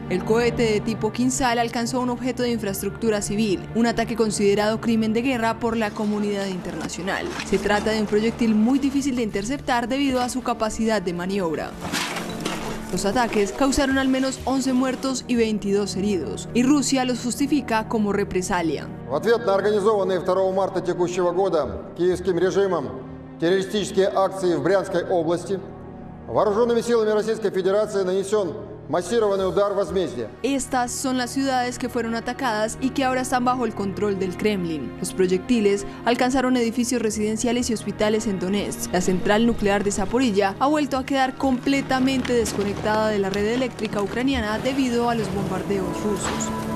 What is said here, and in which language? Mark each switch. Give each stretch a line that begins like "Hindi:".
Spanish: El cohete de tipo Kinzhal alcanzó un objeto de infraestructura civil, un ataque considerado crimen de guerra por la comunidad internacional. Se trata de un proyectil muy difícil de interceptar debido a su capacidad de maniobra. Los ataques causaron al menos 11 muertos y 22 heridos, y Rusia los justifica como represalia.
Russian: В ответ на организованные 2 марта текущего года киевским режимом террористические акции в Брянской области, вооруженными силами Российской Федерации нанесен masirованный удар возмездия.
Spanish: Estas son las ciudades que fueron atacadas y que ahora están bajo el control del Kremlin. Los proyectiles alcanzaron edificios residenciales y hospitales en Donetsk. La central nuclear de Zaporilla ha vuelto a quedar completamente desconectada de la red eléctrica ucraniana debido a los bombardeos rusos.